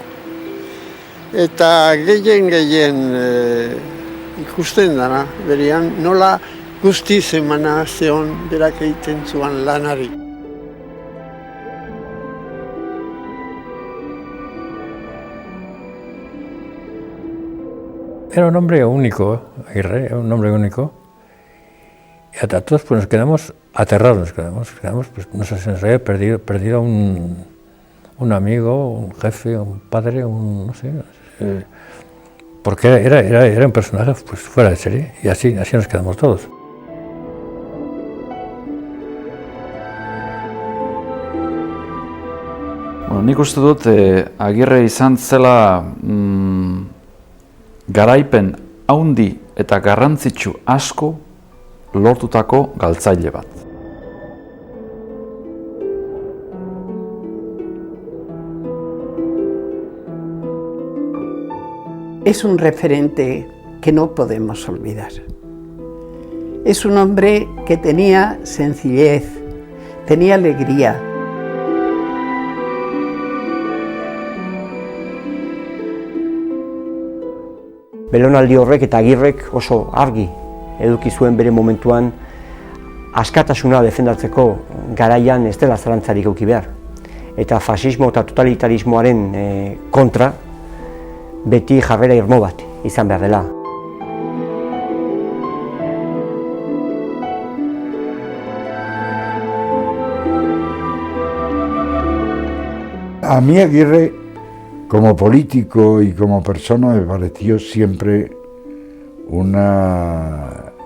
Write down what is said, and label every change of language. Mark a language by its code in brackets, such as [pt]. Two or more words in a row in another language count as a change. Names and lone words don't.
[eu] Eta gehien ikusten dana, berian nola guztiz emana zeon berak egiten zuan lanari. [es] Era un hombre único, Aguirre, era un hombre único. Y a todos pues, nos quedamos aterrados, pues, no sé, se nos había perdido un amigo, un jefe, un padre, no sé, porque era un personaje pues, fuera de serie, y así nos quedamos todos. [eu] Bueno, nik uste dut Agirre izan zela garaipen haundi eta garrantzitsu asko lortutako galtzaile bat. [es] Es un referente que no podemos olvidar. Es un hombre que tenía sencillez, tenía alegría. [eu] Belaunaldi horrek eta Agirrek oso argi eduki zuen bere momentuan askatasuna defendatzeko garaian ez dela zalantzarik eduki behar. Eta fasismo eta totalitarismoaren kontra beti jarrera irmo bat izan behar dela. [es] A mí Aguirre, como político y como persona, me pareció siempre una